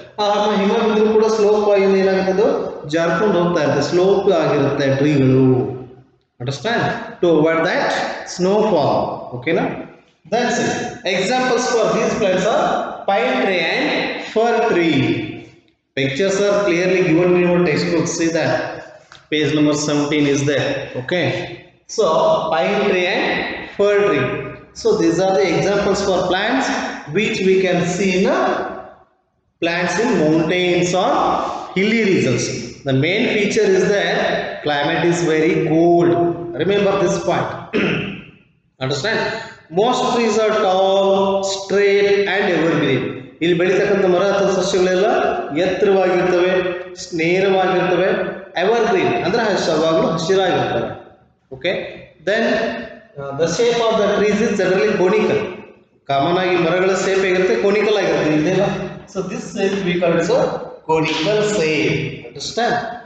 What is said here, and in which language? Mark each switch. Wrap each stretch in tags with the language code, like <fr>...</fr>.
<kn>ಆ ಹಿಮ ಬಿದ್ದರೂ ಕೂಡ ಸ್ಲೋಪ್ ಆಗಿ ಏನಾಗುತ್ತೆ, ಅದು ಜಾರ್ಕೊಂಡು ಹೋಗ್ತಾ ಇರುತ್ತೆ. ಸ್ಲೋಪ್ ಆಗಿರುತ್ತೆ ಟ್ರೀಗಳು. Understand?</kn> <en>To avoid that snowfall. ಓಕೆನಾ? That's it. Examples for these plants are pine tree and fir tree. Pictures are clearly given in your textbook. See that page number 17 is there. Okay, so pine tree and fir tree. So these are the examples for plants which we can see in plants in mountains or hilly regions. The main feature is that climate is very cold. Remember this point. Understand? Most trees are tall, straight and evergreen.</en> <kn>ಇಲ್ಲಿ ಬೆಳೀತಕ್ಕಂಥ ಮರ ಅಥವಾ ಸಸ್ಯಗಳೆಲ್ಲ ಎತ್ತರವಾಗಿರ್ತವೆ, ನೇರವಾಗಿರ್ತವೆ, ever green ಅಂದ್ರೆ ಯಾವಾಗಲೂ ಹಸಿರಾಗಿರ್ತವೆ.</kn> <en>Okay, then the shape of the trees is generally conical.</en> <kn>Common ಆಗಿ ಮರಗಳ shape ಹೇಗಿರುತ್ತೆ, conical ಆಗಿರುತ್ತೆ. ಇದೆಲ್ಲ</kn> <en>So this shape we call it conical shape. Understand?</en>